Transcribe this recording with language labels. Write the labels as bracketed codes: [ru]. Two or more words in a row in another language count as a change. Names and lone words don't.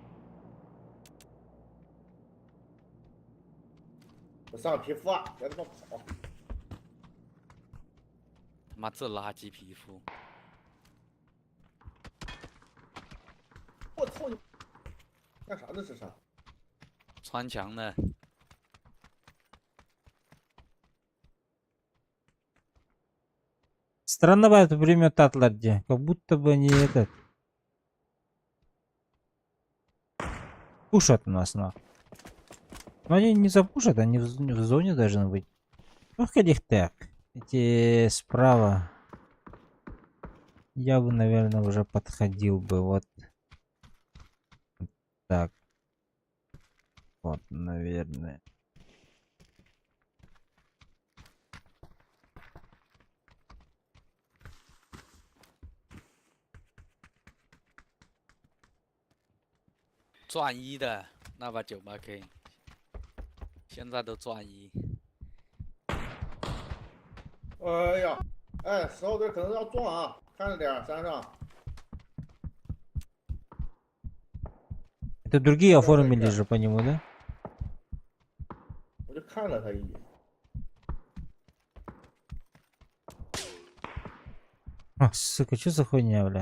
[zh] 我上个皮肤啊！别他妈跑！他妈这垃圾皮肤！我操你！干啥呢？这是？穿墙的。 [ru] Странно бывает пулемет Атларди. Как будто бы не этот. Пушат у нас, нахуй. Но они не запушат, они в зоне должны быть. Ох, их так. Эти справа. Я бы, наверное, уже подходил бы. Вот. Так. Вот, наверное. [zh] 钻1的那把98K，现在都钻1。哎呀，哎，10号队可能要撞啊，看着点，山上。 [ru] Это другие оформили же по нему, да? [zh] 我就看了他一眼。 [ru] А, сука, что за хуйня, бля?